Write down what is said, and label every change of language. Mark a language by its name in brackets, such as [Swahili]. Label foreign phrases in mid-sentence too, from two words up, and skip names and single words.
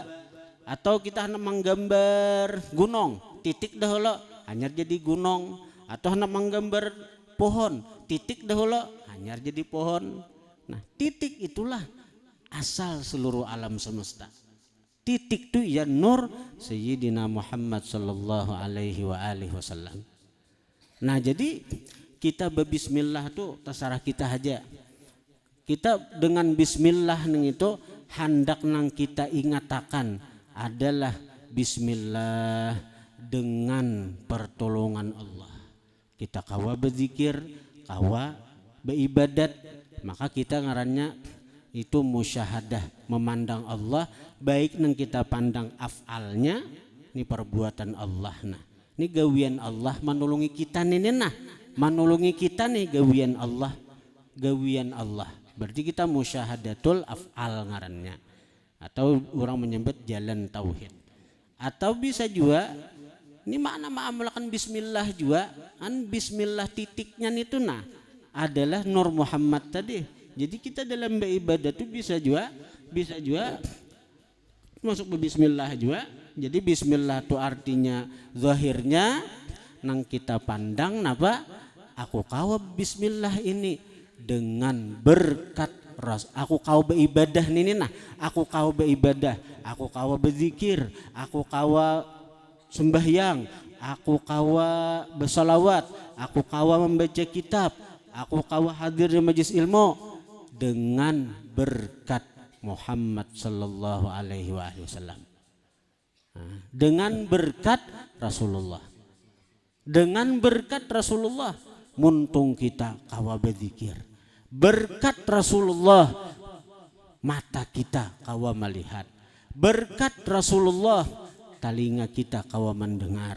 [Indonesian] Atau kita hendak menggambar gunung, titik dahulu hanya jadi gunung. Atau hendak menggambar pohon, titik dahulu hanya jadi pohon. Nah, titik itulah asal seluruh alam semesta. Titik itu ya nur Sayyidina Muhammad [Arabic] صلى الله عليه وسلم. [Indonesian] Nah, jadi kita berbismillah tuh terserah kita aja. [Banjar] Kita dengan bismillah neng itu hendak nang kita ingatakan adalah bismillah dengan pertolongan Allah. Kita kawa berzikir, kawa beribadat, maka kita ngarannya itu musyahadah, memandang Allah, baik nang kita pandang af'alnya, ini perbuatan Allah. Nah, ini gawian Allah menolongi kita nih, nah, menolongi kita nih gawian Allah, gawian Allah. Berarti kita [Arabic] مشاهدة الأفعال [Banjar] ngarannya, atau orang menyebut jalan tauhid. [Indonesian] Atau bisa juga ini makna ma'amulakan bismillah juga, kan bismillah titiknya itu nah adalah Nur Muhammad tadi. Jadi kita dalam beribadah itu bisa juga masuk ke bismillah juga. [Banjar] Jadi bismillah itu artinya zahirnya nang kita pandang napa? Aku kawa bismillah ini dengan berkat aku kau beribadah ini nah, aku kau beribadah, aku kau berzikir, aku kau sembahyang, aku kau bersalawat, aku kau membaca kitab, aku kau hadir di majelis ilmu dengan berkat Muhammad [Arabic] صلى الله عليه وسلم. [Indonesian] Dengan berkat Rasulullah. [Banjar] Dengan berkat Rasulullah muntung kita kawa berzikir. Berkat Rasulullah mata kita kawa melihat. Berkat Rasulullah telinga kita kawa mendengar.